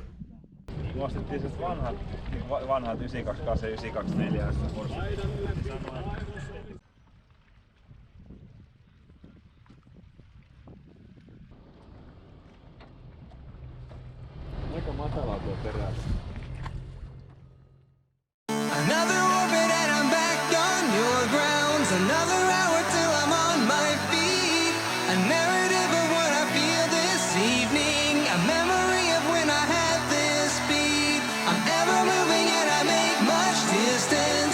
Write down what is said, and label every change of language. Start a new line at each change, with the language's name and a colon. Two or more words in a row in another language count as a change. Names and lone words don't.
Finnish: Me ostettiin siis vanhat 928 ja 924. Aika matalaa tuo perässä.
English: Another orbit and I'm back on your grounds. Another hour till I'm on my feet. A narrative of what I feel this evening. A memory of when I had this beat. I'm ever moving and I make much distance.